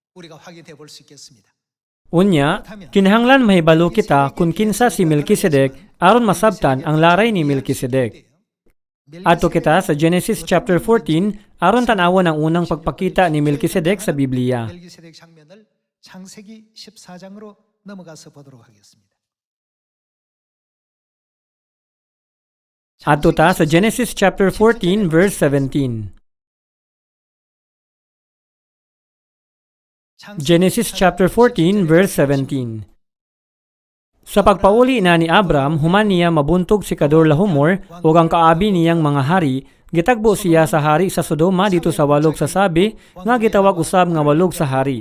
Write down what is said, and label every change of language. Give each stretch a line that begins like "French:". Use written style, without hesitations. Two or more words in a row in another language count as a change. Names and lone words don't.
Cebuano: Unya, kinahanglan mahibalo kita kung kinsa si Melkisedek aron masabtan ang laray ni Melkisedek. Adto kita sa Genesis chapter 14 aron tan-awon ang unang pagpakita ni Melkisedek sa Biblia.
Korean: 멜기세덱 장면을 창세기 14장으로 넘어가서 보도록 하겠습니다.
Cebuano: Adto ta sa Genesis chapter 14 verse 17. Genesis chapter 14 verse 17. Sa pagpauli na ni Abram, human niya mabuntog si Kedorlaomer ug ang kaabi niyang mga hari, gitagbo siya sa hari sa Sodoma dito sa walog sasabi nga gitawag usab nga walog sa hari.